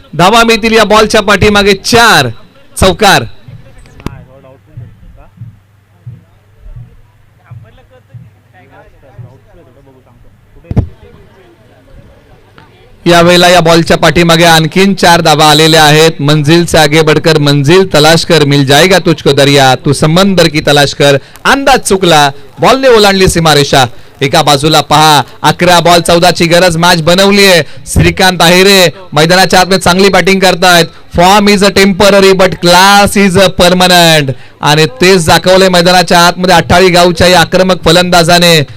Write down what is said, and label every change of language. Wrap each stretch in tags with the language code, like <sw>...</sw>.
<mr>धावा मिळतील या बॉलच्या पाठीमागे 4. चौकार. यावेळेला या बॉलच्या पाठीमागे आणखीन 4 धावा आलेल्या आहेत.</mr> <hi>मंजिल से आगे बढ़कर मंजिल तलाश कर, मिल जाएगा तुझको दरिया, तू समंदर की तलाश कर.</hi> <mr>अंदाज चुकला. बॉलने ओलांडली सीमारेषा. एका बाजूला पहा 11 बॉल 14 ची गरज मॅच बनवली आहे. श्रीकांत आहेरे मैदानाच्या आतमध्ये चांगली बॅटिंग करतायत.</mr> <en>form is a temporary but class is a permanent</en> <mr>आणि तेच दाखवले मैदानाच्या आतमध्ये 28 गावच्या या आक्रमक फलंदाजाने.</mr>